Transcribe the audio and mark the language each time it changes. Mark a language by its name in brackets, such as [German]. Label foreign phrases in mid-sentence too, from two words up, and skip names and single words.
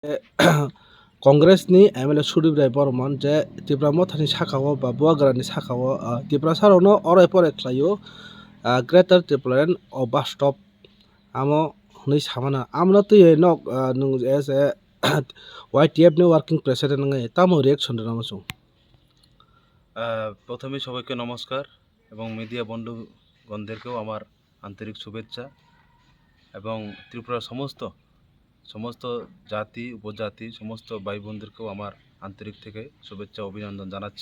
[Bodo] कंग्रेसनि एमएलए सुदीप राय बर्मन जे त्रिपुरा मथानि साखाओ बा बुवागोरानि साखाओ त्रिपुरा सारावनो अराय पराय ख्लायो ग्रेटर त्रिपुरान बास्टप आमो हनै सामाना आमनो तैयै नक नों एज ए YTF नि [English] working president [Bodo] नङै तामो रिएक्शन दनामसु [Bangla] প্রথমে সবাইকে নমস্কার এবং মিডিয়া বন্ধুগণদেরকেও আমার আন্তরিক শুভেচ্ছা এবং ত্রিপুরার সমস্ত জাতি উপজাতি সমস্ত ভাই বোনদেরকেও আমার আন্তরিক থেকে শুভেচ্ছা অভিনন্দন জানাচ্ছি।